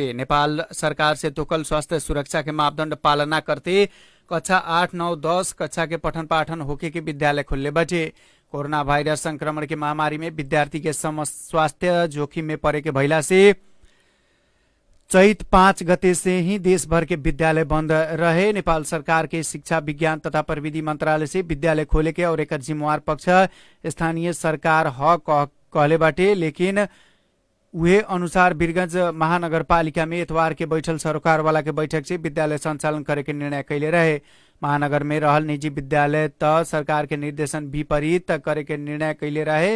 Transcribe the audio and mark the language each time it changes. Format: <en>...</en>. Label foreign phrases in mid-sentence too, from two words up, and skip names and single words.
<bho>नेपाल सरकार से तोकल स्वास्थ्य सुरक्षा के मापदंड पालना करते कक्षा 8, 9, 10 कक्षा के पठन पाठन होके के विद्यालय खुलले बाटे। कोरोना वायरस संक्रमण के महामारी में विद्यार्थी के स्वास्थ्य जोखिम में परे के भइला से चैत 5 गते से ही देश भर के विद्यालय बंद रहे। नेपाल सरकार के शिक्षा विज्ञान तथा प्रविधि मंत्रालय से विद्यालय खोले के और एक जिम्मेवार पक्ष स्थानीय सरकार कहले बाटे, लेकिन उहे अनुसार वीरगंज महानगरपालिका में इतवार के बैठल सरोकार वाला के बैठक से विद्यालय संचालन करे के निर्णय कैले रहे। महानगर में रहल निजी विद्यालय त सरकार के निर्देशन विपरीत करे के निर्णय कैले रहे।</bho>